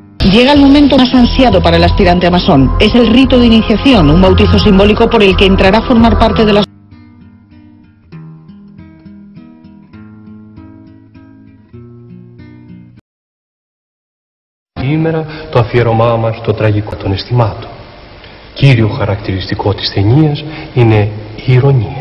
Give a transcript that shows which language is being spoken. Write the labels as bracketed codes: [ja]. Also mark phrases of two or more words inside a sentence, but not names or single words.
[es] Llega el momento más ansiado para el aspirante a masón. Es el rito de iniciación, un bautizo simbólico por el que entrará a formar parte de la... [el] Σήμερα το αφιέρωμά μας στο τραγικό των αισθημάτων. Κύριο χαρακτηριστικό της ταινίας είναι η ηρωνία.